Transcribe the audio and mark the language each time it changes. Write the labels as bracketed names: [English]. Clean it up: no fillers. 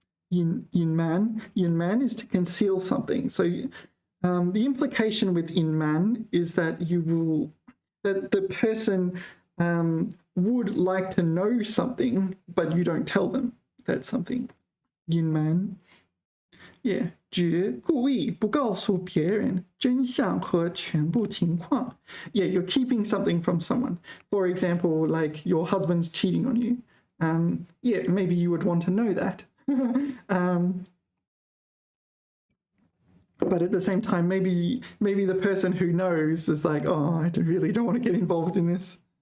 [English] 隐瞒 is to conceal something. So the implication with 隐瞒 is that that the person would like to know something, but you don't tell them that something. [Chinese] 隐瞒 Yeah, 指故意不告诉别人真相和全部情况。 [English] Yeah, you're keeping something from someone. For example, like your husband's cheating on you. Yeah, maybe you would want to know that. But at the same time, maybe the person who knows is like, oh, I really don't want to get involved in this.